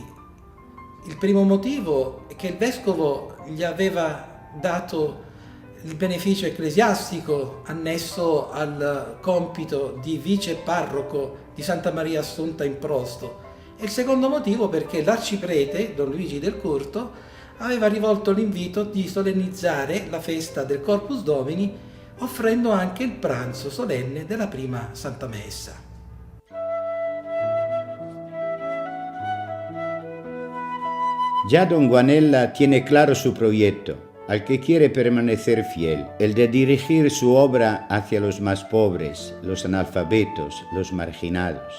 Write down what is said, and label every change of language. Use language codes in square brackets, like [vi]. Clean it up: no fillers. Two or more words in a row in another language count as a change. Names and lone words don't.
[it] Il primo motivo è che il vescovo gli aveva dato il beneficio ecclesiastico annesso al compito di vice parroco di Santa Maria Assunta in Prosto. E il secondo motivo perché l'arciprete, Don Luigi del Curto, aveva rivolto l'invito di solennizzare la festa del Corpus Domini, offrendo anche il pranzo solenne della prima Santa Messa. [es] Ya Don Guanella tiene claro su proyecto, al que quiere permanecer fiel, el de dirigir su obra hacia los más pobres, los analfabetos, los marginados.